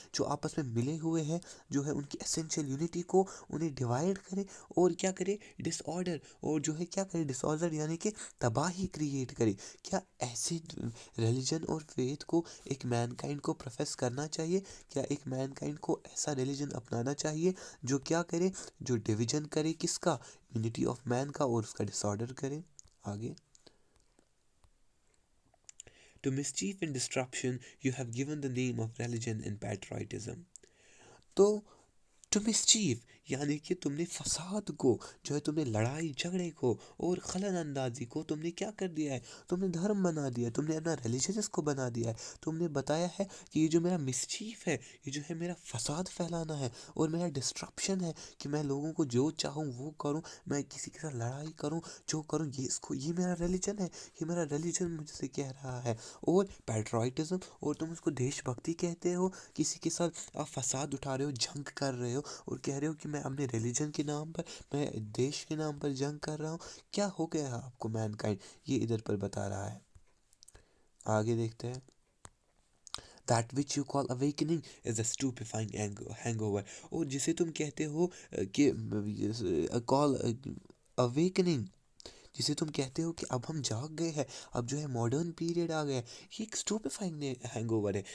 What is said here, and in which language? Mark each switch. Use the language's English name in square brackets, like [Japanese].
[Urdu] جو آپس میں ملے ہوئے ہیں، جو ہے ان کی اسینشیل یونٹی کو انہیں ڈیوائڈ کرے، اور کیا کرے؟ ڈس آرڈر، اور جو ہے کیا کرے؟ ڈس آرڈر یعنی کہ تباہی کریٹ کرے. کیا ایسے ریلیجن اور فیتھ کو ایک مین کائنڈ کو پروفیس کرنا چاہیے؟ کیا ایک مین کائنڈ کو ایسا ریلیجن اپنانا چاہیے جو کیا کرے؟ جو ڈویژن کرے کس کا؟ یونٹی آف مین کا، اور اس کا ڈس آرڈر کرے. آگے [English] To mischief and disruption you have given the name of religion and patriotism. [Urdu] تو [English] to mischief [Urdu] یعنی کہ تم نے فساد کو، جو ہے تم نے لڑائی جھگڑے کو اور خلل اندازی کو تم نے کیا کر دیا ہے؟ تم نے دھرم بنا دیا ہے، تم نے اپنا ریلیجن اس کو بنا دیا ہے. تم نے بتایا ہے کہ یہ جو میرا مسچیف ہے، یہ جو ہے میرا فساد پھیلانا ہے اور میرا ڈسٹرپشن ہے، کہ میں لوگوں کو جو چاہوں وہ کروں، میں کسی کے ساتھ لڑائی کروں، جو کروں، یہ میرا ریلیجن ہے، یہ میرا ریلیجن مجھ سے کہہ رہا ہے. اور پیٹرائٹزم، اور تم اس کو دیش بھکتی کہتے ہو. کسی کے ساتھ آپ فساد اٹھا رہے ہو، جنگ کر رہے ہو، اور کہہ رہے ہو کہ میں اپنے ریلیجن کے نام پر، میں دیش کے نام پر جنگ کر رہا ہوں. کیا ہو گیا ہے آپ کو مین کائنڈ؟ یہ ادھر پر بتا رہا ہے. آگے دیکھتے ہیں. [English] That which you call awakening is a stupefying hangover. [Urdu] اور جسے تم کہتے ہو کہ [English] call awakening، [Urdu] جسے تم کہتے ہو کہ اب ہم جاگ گئے ہیں، اب جو ہے ماڈرن پیریڈ آ گیا ہے، یہ ایک اسٹوپیفائنگ ہینگ اوور ہے.